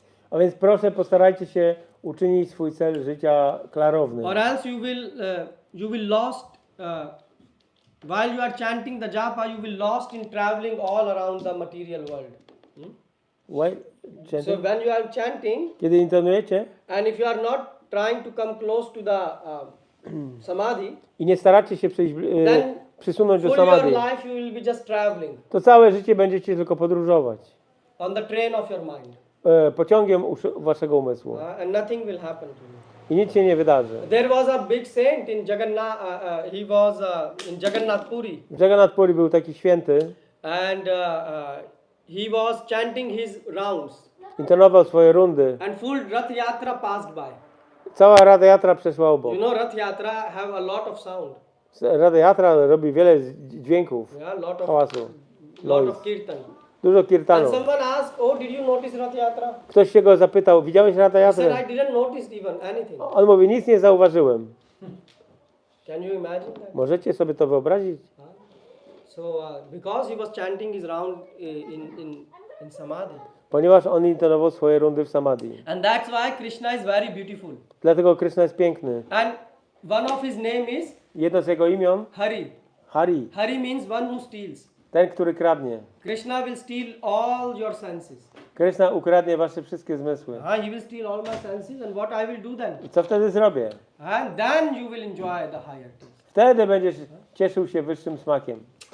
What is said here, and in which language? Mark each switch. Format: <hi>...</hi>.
<pl>A więc proszę, postarajcie się uczynić swój cel życia klarownym.</pl> <en>Or else you will lost while you are chanting the japa, you will lost in traveling all around the material world. So when you are chanting,</en> <pl>Kiedy intonujecie</pl> <en>and if you are not trying to come close to the samadhi,</en> <pl>i nie staracie się</pl> <en>then</en> <pl>przysunąć do</pl> <en>for your</en> <pl>samadhi,</pl> <en>life you will be just traveling</en> <pl>to całe życie będziecie tylko podróżować</pl> <en>on the train of your mind,</en> <pl>pociągiem waszego umysłu</pl> <en>and nothing will happen to you.</en> <pl>i nic się nie wydarzy.</pl> <en>There was a big saint in Jagannath. He was in Jagannath Puri,</en> <pl>W Jagannath Puri był taki święty,</pl> <en>and he was chanting his rounds,</en> <pl>intonował swoje rundy.</pl> <en>and full Rath Yatra passed by.</en> <pl>Cała Rada Yatra przeszła obok.</pl> <en>You know, Rath Yatra have a lot of sound,</en> <pl>Rada Yatra robi wiele dźwięków,</pl> <en>yeah, lot of</en> <pl>hałasu,</pl> <en>kirtan.</en> <pl>dużo</pl> <en>And</en> <pl>kirtanu.</pl> <en>someone asked, "Oh, did you notice Rath Yatra?"</en> <pl>Ktoś się go zapytał, widziałeś Rada</pl> <en>He said,</en> <pl>Yatrę?</pl> <en>"I didn't notice even anything."</en> <pl>On mówi, nic nie zauważyłem.</pl> <en>Can you imagine that?</en> <pl>Możecie sobie to wyobrazić?</pl> <en>So because he was chanting his round in samadhi,</en> <pl>Ponieważ on intonował swoje rundy w samadhi.</pl> <en>and that's why Krishna is very beautiful.</en> <pl>Dlatego Krishna jest piękny.</pl> <en>And one of his name is</en> <pl>Jedno z jego imion,</pl> <en>Hari.</en> <pl>Hari,</pl> <en>Hari means one who steals.</en> <pl>ten, który kradnie.</pl> <en>Krishna will steal all your senses.</en> <pl>Krishna ukradnie wasze wszystkie zmysły.</pl> <en>He will steal all my senses, and what I will do then?</en> <pl>I co wtedy zrobię?</pl> <en>And then you will enjoy the higher taste.</en> <pl>Wtedy będziesz cieszył się wyższym smakiem.</pl>